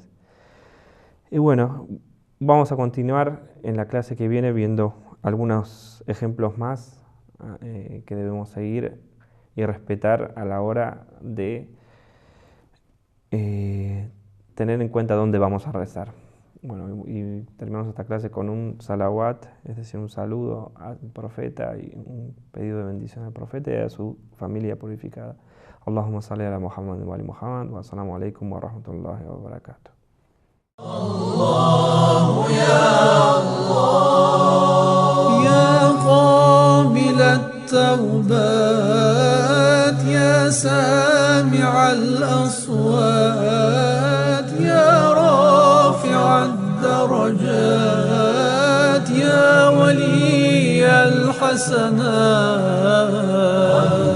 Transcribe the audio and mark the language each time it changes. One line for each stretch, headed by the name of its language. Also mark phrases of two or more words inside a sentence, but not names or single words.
Spanish: Y bueno, vamos a continuar en la clase que viene viendo algunos ejemplos más que debemos seguir y respetar a la hora de tener en cuenta dónde vamos a rezar. Bueno, y terminamos esta clase con un salawat, es decir, un saludo al profeta y un pedido de bendición al profeta y a su familia purificada.
Arabic: اللهم صل على محمد و آل محمد و السلام عليكم و رحمة الله و بركاته. الله يا الله يا قابل التوبات يا سامع الأصوات يا رافع الدرجات يا ولي الحسنات